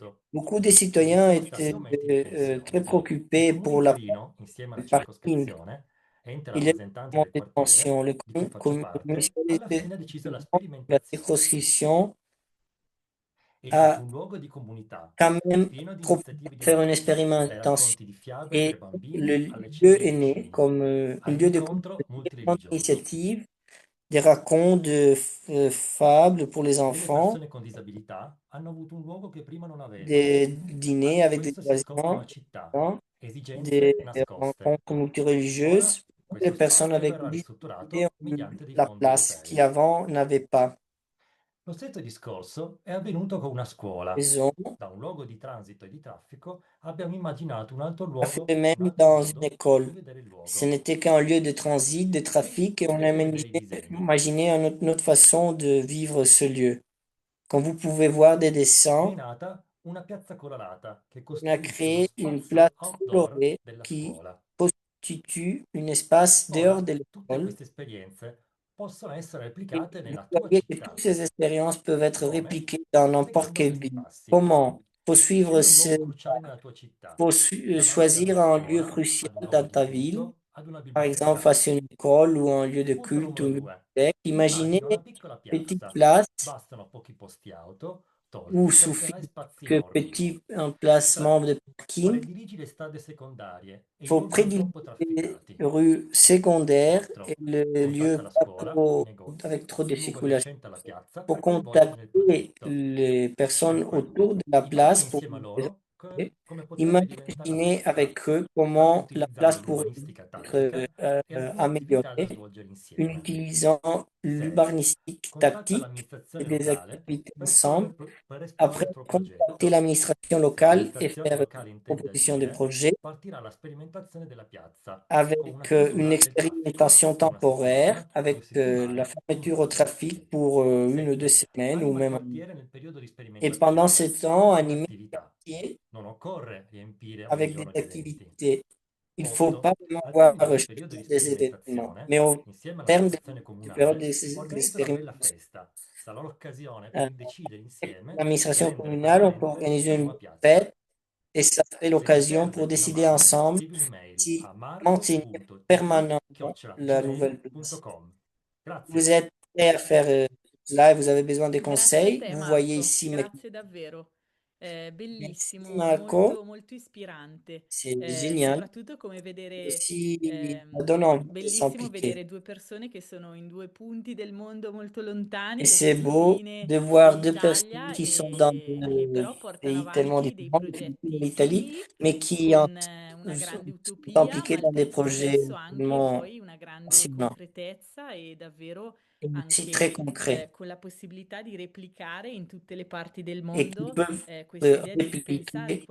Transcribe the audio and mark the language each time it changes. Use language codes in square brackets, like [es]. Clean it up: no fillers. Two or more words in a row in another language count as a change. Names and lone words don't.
[it] auto. [fr] Beaucoup de [it] Vi [fr] citoyens [it] sono stati [fr] étaient [it] aumenti di [fr] très [it] tensione. Il [fr] préoccupés [it] comune di [fr] pour la [it] Torino, insieme alla [fr] parking. [it] circoscrizione e enti [fr] Il y a [it] rappresentanti [fr] vraiment [it] del [fr] des [it] quartiere, [fr] tensions. Le [it] di cui faccio parte, alla fine ha deciso la [fr] la [it] sperimentazione [fr] circonscription [it] è nato [fr] a [it] un luogo di comunità [fr] quand même [it] pieno di [fr] proposé [it] iniziative [fr] de faire une [it] diverse, dai [fr] expérimentation. [it] racconti di fiabe per [fr] Et [it] bambini [fr] le [it] alle [fr] lieu [it] cene [fr] est né [it] vicini, [fr] comme un lieu de [it] all'incontro multireligioso. [fr] d'initiative, des racontes de fables pour les [it] Delle [fr] enfants, [it] persone con disabilità hanno avuto un luogo che prima non avevano. [fr] des dîners [it] Anche [fr] avec des [it] questo si scoprono [fr] voisins, [it] a città, [fr] hein, [it] esigenze [fr] des [it] nascoste. [fr] rencontres [it] Ora [fr] multireligieuses pour les [it] questo [fr] personnes [it] spazio [fr] avec [it] verrà [fr] des disabilités [it] ristrutturato [fr] ont [it] mediante dei [fr] la [it] fondi [fr] place qui [it] europei. [fr] avant n'avait pas. [it] Lo stesso discorso è avvenuto con una scuola. [fr] Maison, [it] Da un luogo di transito e di traffico abbiamo immaginato un altro [fr] a fait [it] luogo, [fr] de même [it] un altro [fr] dans une [it] modo per [fr] école. [it] rivedere il [fr] Ce [it] luogo. [fr] n'était qu'un lieu de transit, de [it] Qui [fr] trafic, et on a [it] potete vedere i disegni. [fr] imaginé une autre façon de vivre ce lieu. Comme vous pouvez voir des [it] Ne [fr] dessins, [it] è nata una piazza colorata che [fr] on a [it] costituisce uno [fr] créé une place [it] spazio outdoor [fr] colorée [it] della [fr] qui [it] scuola. [fr] constitue un espace dehors [it] Ora, [fr] de [it] tutte [fr] l'école. [it] queste esperienze possono essere [fr] Et [it] replicate [fr] vous [it] nella tua [fr] voyez que [it] città. [fr] toutes ces expériences peuvent être [it] Come? [fr] répliquées dans n'importe [it] Seguendo [fr] quelle [it] questi [fr] ville. [it] passi. [fr] Comment? Faut suivre [it] Scegli un luogo cruciale nella tua città, davanti [fr] choisir [it] alla [fr] un lieu [it] scuola, [fr] crucial [it] ad un luogo [fr] dans [it] di [fr] ta ville, [it] culto, ad una [fr] par exemple [it] biblioteca. [fr] face à une école ou un lieu de [it] Punto [fr] culte ou [it] numero [fr] une [it] 2. [fr] bibliothèque. Imaginez [it] Immagina una piccola [fr] une petite [it] piazza. [fr] place [it] Bastano pochi posti auto [fr] où [it] tolti perché [fr] suffit [it] avrai spazi [fr] que [it] enormi. [fr] petit [it] 3. [fr] emplacement de parking. [it] Prediligi le strade secondarie e i [fr] Faut [it] luoghi non [fr] privilégier [it] troppo [fr] les [it] trafficati. [fr] rues secondaires [it] 4. [fr] et le [it] Contatta [fr] lieu [it] la [fr] pas [it] scuola, i [fr] trop [it] negozi, [fr] avec trop de [it] il luogo [fr] circulation [it] adiacente alla piazza [fr] pour [it] per coinvolgerli nel [fr] contacter [it] progetto. [fr] les personnes [it] 5. [fr] autour de la [it] Immagina [fr] place pour [it] insieme a [fr] les [it] loro [fr] orienter. [it] come potrebbe diventare la [fr] Imaginez [it] vostra, [fr] avec eux [it] anche [fr] comment la place [it] utilizzando [fr] pourrait [it] l'urbanistica [fr] être [it] tattica e alcune attività da [fr] améliorée [it] svolgere [fr] en [it] insieme. [fr] utilisant [it] 6. [fr] l'urbanistique [it] Contatta [fr] tactique et [it] l'amministrazione [fr] des [it] locale [fr] activités [it] per, [fr] ensemble. [it] per esporre [fr] Après, [it] il tuo [fr] contacter [it] progetto. [fr] l'administration [it] Se [fr] locale et [it] l'amministrazione [fr] faire une [it] locale intende [fr] proposition de [it] agire, [fr] projet [it] partirà la sperimentazione della piazza con una [fr] avec une [it] chiusura del traffico [fr] expérimentation [it] per una [fr] temporaire, [it] settimana, [fr] avec [it] 2 [fr] la [it] settimane, un [fr] fermeture au [it] mese. [fr] trafic pour 1 ou 2 semaines ou [it] Anima il [fr] même. [it] quartiere nel periodo di [fr] Et pendant [it] sperimentazione [fr] ce temps, [it] con [fr] animer le [it] attività. [fr] quartier [it] Non occorre riempire ogni [fr] avec [it] giorno [fr] des [it] di eventi. [fr] activités. Il ne faut [it] 8. [fr] pas vraiment [it] Al [fr] voir [it] termine del periodo di [fr] chacun des événements, [it] sperimentazione, [fr] mais au [it] insieme [fr] terme de [it] all'amministrazione [fr] la période [it] comunale, organizza una bella [fr] d'expérimentation, [it] festa. Sarà l'occasione per euh, decidere [fr] avec [it] insieme e [fr] l'administration [it] rendere [fr] communale, on peut [it] permanente [fr] organiser [it] la [fr] une [it] nuova piazza. [fr] fête et ça fait [it] Se ti [fr] l'occasion pour [it] serve una [fr] décider [it] mano, [fr] ensemble [it] scrivi un'email [fr] si [it] a [fr] maintenir permanemment la nouvelle place. [it] marco.tit@gmail.com. Grazie. [fr] Vous êtes prêt à faire cela et vous avez besoin de [it] Grazie a [fr] conseils. [it] te, [fr] Vous voyez [it] Marco. [fr] ici mes... [it] Grazie davvero. [fr] Merci [it] Bellissimo, [fr] Marco, [it] molto, molto ispirante. [fr] c'est génial. [it] Soprattutto come vedere, [fr] Aussi, ça donne envie de [it] bellissimo [fr] s'impliquer. [it] vedere due persone che sono in due punti del mondo molto lontani, [fr] Et le c'est beau [it] Filippine [fr] de [it] e [fr] voir deux personnes [it] l'Italia, [fr] qui sont dans [it] e [fr] deux [it] però portano [fr] pays tellement [it] avanti dei [fr] différents, les Philippines et [it] progetti [fr] l'Italie, [it] simili [fr] mais qui [it] con una [fr] sont [it] grande utopia, [fr] impliqués [it] ma al [fr] dans des [it] tempo [fr] projets [it] stesso anche [fr] tellement [it] poi una grande [fr] passionnants [it] concretezza e davvero [fr] et aussi [it] anche [fr] très concrets [it] con la possibilità di replicare in tutte le parti del [fr] et qui [it] mondo [fr] peuvent [it] queste idee di ripensare i